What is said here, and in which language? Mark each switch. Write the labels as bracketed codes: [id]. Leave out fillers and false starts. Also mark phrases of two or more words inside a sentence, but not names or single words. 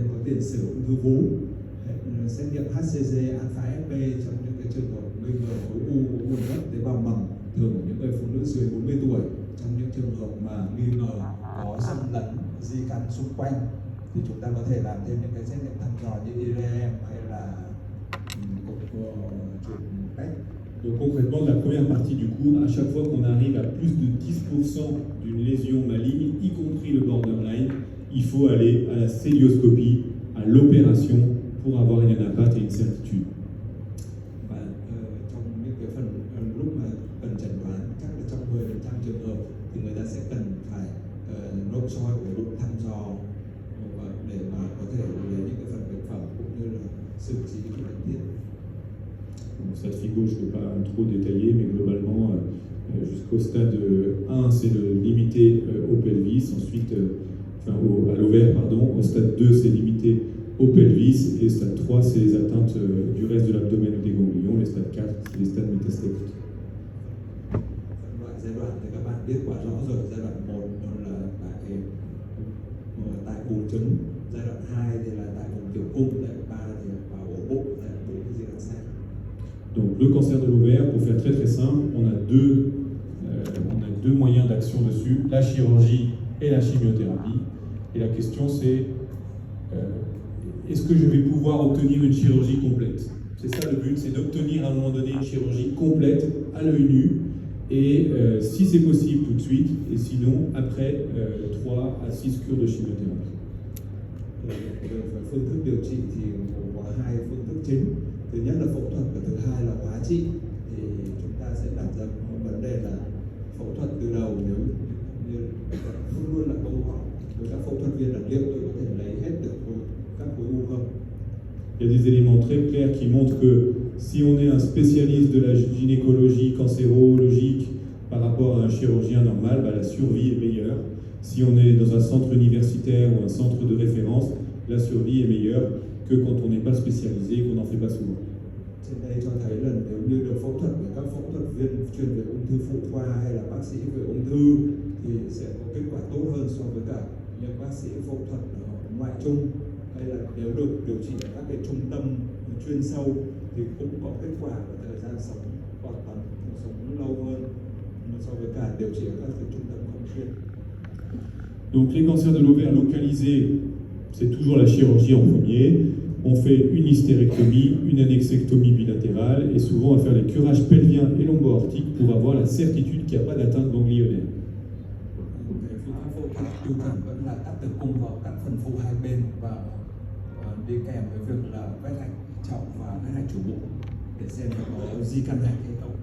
[vi] tiền sử ung thư vú, xét nghiệm HCG, alpha FP trong những cái trường hợp nghi ngờ khối u có nguồn gốc tế bào mầm, thường ở những người phụ nữ dưới 40 tuổi. Trong những trường hợp mà nghi ngờ có xâm lấn di căn xung quanh thì chúng ta có thể làm thêm những cái xét nghiệm thăm dò như IRM hay là chụp PET. [fr] Donc concrètement, la première partie du cours, à chaque fois qu'on arrive à plus de 10% d'une lésion maligne, y compris le borderline, il faut aller à la célioscopie, à l'opération, pour avoir une anapathe et une certitude. [vi] Và trong những cái phần lúc mà cần chẩn đoán, chắc là trong 10% trường hợp thì người ta sẽ cần phải nội soi ổ bụng thăm dò để mà có thể lấy những cái phần bệnh phẩm cũng như là xử trí khi cần thiết. [fr] Bon, cette figo, je ne vais pas trop détailler, mais globalement, jusqu'au stade 1, c'est de limiter au pelvis, ensuite, à l'ovaire, pardon. Au stade 2, c'est limité au pelvis, et stade 3, c'est les atteintes du reste de l'abdomen ou des ganglions. Les stades 4, c'est les stades métastatique. [vi] Giai đoạn thì các bạn biết quá rõ rồi. Giai đoạn 1 là tại buồng trứng, giai đoạn 2 thì là tại buồng tử cung, giai đoạn 3 thì là vào ổ bụng, giai đoạn 4 thì di căn xanh. [fr] Donc le cancer de l'ovaire, pour faire très très simple, on a deux moyens d'action dessus, la chirurgie et la chimiothérapie. Et la question c'est, est-ce que je vais pouvoir obtenir une chirurgie complète? C'est ça le but, c'est d'obtenir à un moment donné une chirurgie complète à l'œil nu. Et si c'est possible tout de suite, et sinon après 3 à 6 cures de chimiothérapie. [vi] Phương thức điều trị thì có hai phương thức chính. Thứ nhất là phẫu thuật và thứ hai là hóa trị. Thì chúng ta sẽ đặt ra một vấn đề là phẫu thuật từ đầu, nếu như luôn luôn là câu hỏi với các phẫu thuật viên là liệu tôi có thể lấy hết được các khối u không? [fr] Il y a des éléments très clairs qui montrent que si on est un spécialiste de la gynécologie cancérologique par rapport à un chirurgien normal, bah, la survie est meilleure. Si on est dans un centre universitaire ou un centre de référence, la survie est meilleure que quand on n'est pas spécialisé et qu'on n'en fait pas souvent. [vi] Trên đây cho thấy là nếu như được phẫu thuật với các phẫu thuật viên chuyên về ung thư phụ khoa hay là bác sĩ về ung thư thì sẽ có kết quả tốt hơn so với cả những bác sĩ phẫu thuật ngoại trung, hay là nếu được điều trị ở các cái trung tâm chuyên sâu thì cũng có kết quả và thời gian sống lâu hơn so với cả điều trị ở các cái trung tâm không chuyên. [fr] Donc les cancers de l'ovaire localisés, c'est toujours la chirurgie en premier. On fait une hystérectomie, une annexectomie bilatérale et souvent on va faire les curages pelviens et lombo-aortiques pour avoir la certitude qu'il n'y a pas d'atteinte ganglionnaire. [vi] Phẫu thuật tiêu chuẩn vẫn là cắt tử cung vào các phần phụ hai bên và đi kèm với việc là vết hạch trọng và vết hạch chủ bụng để xem có di căn hạch hay không.